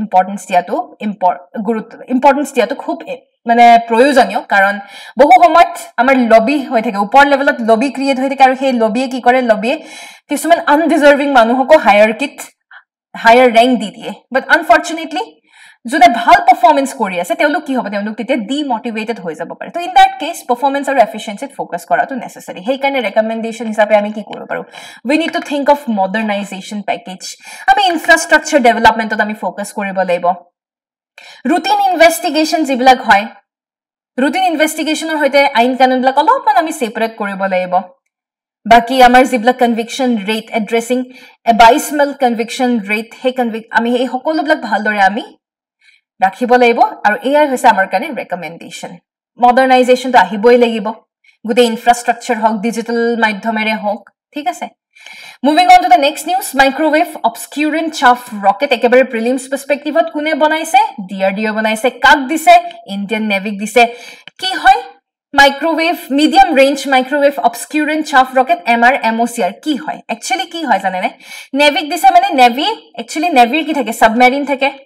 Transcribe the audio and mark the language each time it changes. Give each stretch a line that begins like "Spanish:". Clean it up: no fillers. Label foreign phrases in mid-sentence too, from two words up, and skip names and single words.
Assamese: ইম্পৰ্টেন্স দিয়াটো খুব মানে প্ৰয়োজনীয় কাৰণ বহু সময়ত আমাৰ লবি হৈ থাকে ওপৰ লেভেলত
English: lobby create
Assamese: হৈ থাকে আৰু সেই লবিয়ে কি কৰে লবিয়ে কিছুমান আনডিজাৰ্ভিং মানুহকো
English: higher rank
Assamese: দি দিয়ে
English: but unfortunately
Assamese: যদি ভাল পারফরম্যান্স কৰি আছে তেওঁলোক কি হ'ব তেওঁলোক তেতিয়া ডিমোটিভেটেড হৈ যাব পাৰে তো
English: in that case performance
Assamese: আৰু
English: efficiency focus
Assamese: কৰাটো নেসেসারি সেই কাৰণে ৰেকমেন্ডেশন হিচাপে আমি কি কৰিব পাৰো
English: we need to think of modernization package
Assamese: আমি
English: infrastructure development
Assamese: আমি ফোকাস কৰিব লাগিব
English: routine investigation
Assamese: যিবিলাক হয়
English: routine investigation
Assamese: হৈতে আইন কানুনবিলাক অলপমান আমি সেপাৰেট কৰিব লাগিব বাকি আমাৰ যিবিলাক
English: conviction rate addressing
Assamese: এবাইসমেল
English: conviction rate
Assamese: আমি এই সকলোবিলাক ভালদৰে আমি ৰাখিব লাগিব আৰু এয়াই হৈছে আমাৰ কাৰণে
English: recommendation modernization
Assamese: তো আহিবই লাগিব গুটে ইনফ্ৰাষ্ট্ৰাকচাৰ হক ডিজিটাল মাধ্যমেৰে হক ঠিক আছে
English: moving on to the next news microwave obscurant chaff rocket
Assamese: একেবাৰে
English: prelims perspective
Assamese: কোনে বনাইছে ডিআৰডিও বনাইছে কাক দিছে
English: Indian Navy
Assamese: দিছে কি হয়
English: microwave medium range microwave obscurant chaff rocket MR-MOCR
Assamese: কি হয় একচুয়ালি কি হয় জানেনে নেভিক দিছে মানে
English: navy actually
Assamese: নেভিৰ কি থাকে সাবমেৰিন থাকে